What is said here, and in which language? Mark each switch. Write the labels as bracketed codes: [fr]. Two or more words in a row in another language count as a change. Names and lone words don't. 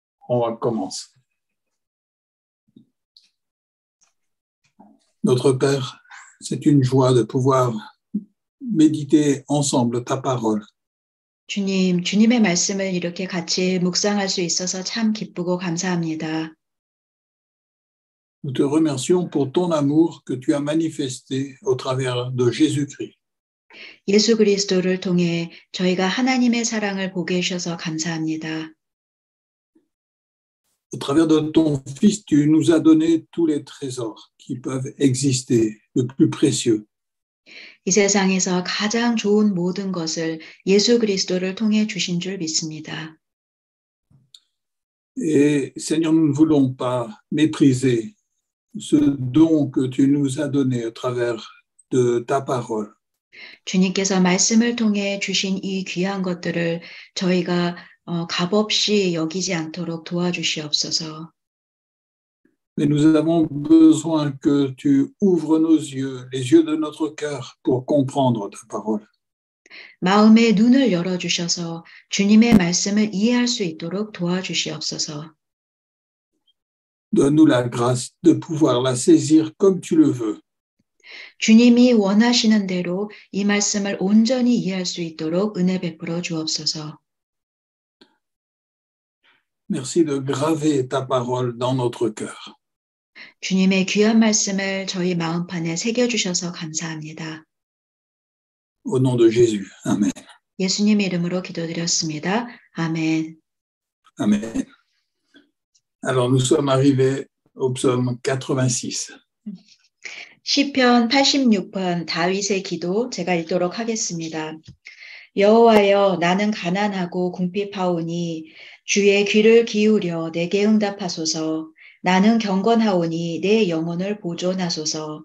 [fr] on commence. Notre Père, c'est une joie de pouvoir méditer ensemble ta parole. [ko] 주님의 말씀을 이렇게 같이 묵상할 수 있어서 참 기쁘고 감사합니다. [fr] Nous te remercions pour ton amour que tu as manifesté au travers de Jésus-Christ. [ko] 예수 그리스도를 통해 저희가 하나님의 사랑을 보게 해주셔서 감사합니다. [fr] Au travers de ton Fils, tu nous as donné tous les trésors qui peuvent exister, le plus précieux. [ko] 이 세상에서 가장 좋은 모든 것을 예수 그리스도를 통해 주신 줄 믿습니다. [fr] Et Seigneur, nous ne voulons pas mépriser ce don que tu nous as donné au travers de ta parole. [ko] 주님께서 말씀을 통해 주신 이 귀한 것들을 저희가 값없이 여기지 않도록 도와주시옵소서. [fr] Mais nous avons besoin que tu ouvres nos yeux, les yeux de notre cœur, pour comprendre ta parole. [ko] 마음의 눈을 열어주셔서 주님의 말씀을 이해할 수 있도록 도와주시옵소서. [fr] Donne-nous la grâce de pouvoir la saisir comme tu le veux. [ko] 주님이 원하시는 대로 이 말씀을 온전히 이해할 수 있도록 은혜 베풀어 주옵소서. [fr] Merci de graver ta parole dans notre cœur. [ko] 주님의 귀한 말씀을 저희 마음판에 새겨주셔서 감사합니다. [fr] Au nom de Jésus. Amen. [ko] 예수님 이름으로 기도드렸습니다. 아멘. [fr] Amen. Alors, nous sommes arrivés au psaume 86. [ko] 시편 86편 다윗의 기도 제가 읽도록 하겠습니다. 여호와여 나는 가난하고 궁핍하오니 주의 귀를 기울여 내게 응답하소서. 나는 경건하오니 내 영혼을 보존하소서.